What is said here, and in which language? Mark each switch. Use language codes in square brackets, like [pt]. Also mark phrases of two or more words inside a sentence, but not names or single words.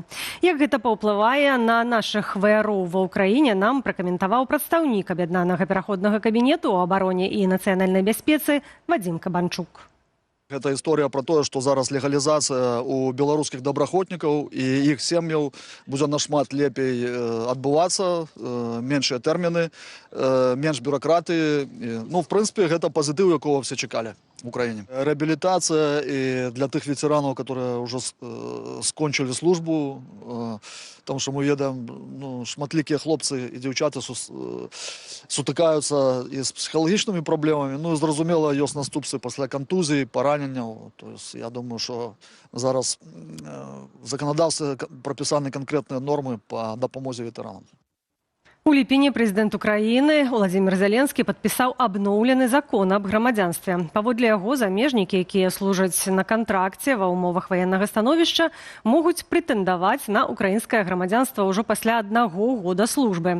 [be] Як гэта паўплывае на нашых ваяроў ва Ўкраіне, нам пракаментаваў прадстаўнік аб'яднанага пераходнага кабінету ў абароне і нацыянальнай бяспецы Вадзім Кабанчук. Гэта історыя пра тое, што зараз легалізацыя ў беларускіх добраахвотнікаў і іх сем'яў будзе нашмат лепей адбывацца, меншыя тэрміны, менш бюракратыі. Ну, в прынцыпе, гэта пазітыў, якога все чакалі в Украине. [ru] Реабилитация и для тех ветеранов, которые уже скончили службу, потому что мы ведаем, [be] ну, шматлікія хлопцы і дзяўчаты сутыкаюцца і з псіхалагічнымі праблемамі. Ну, і зразумела, ёсць наступствы пасля кантузій, параненняў. [ru] То есть, я думаю, что [be] зараз в законодаўстве прапісаны канкрэтныя нормы по дапамозе ветеранам. У ліпені прэзідэнт Украіны Владзімір Зеленскі падпісаў абноўлены закон аб грамадзянстве. Паводле яго, замежнікі, якія служаць на кантракце ва ўмовах ваеннага становішча, могуць прэтэндаваць на украінскае грамадзянства ўжо пасля 1 года службы.